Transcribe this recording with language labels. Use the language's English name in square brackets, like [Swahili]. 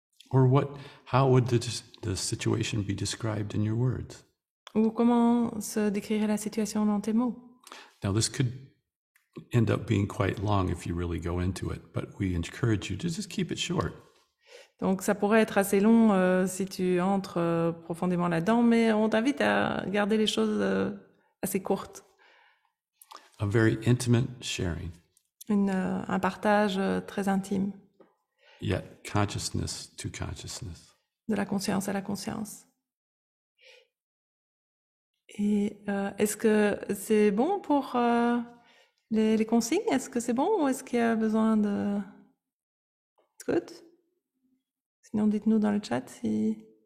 [English] Or how would the situation be described in your words? [French] Ou comment se décrirait la situation dans tes mots? [English] Now, this could end up being quite long if you really go into it, but we encourage you to just keep it short. [French] Donc ça pourrait être assez long si tu entres profondément là-dedans, mais on t'invite à garder les choses assez courtes. [English] A very intimate sharing, [French] Un partage très intime, [English] yet consciousness to consciousness. [French] de la conscience à la conscience. Et est-ce que c'est bon pour les consignes? Est-ce que c'est bon ou est-ce qu'il y a besoin de... [English] It's good? [French] Sinon, dites-nous dans le chat si...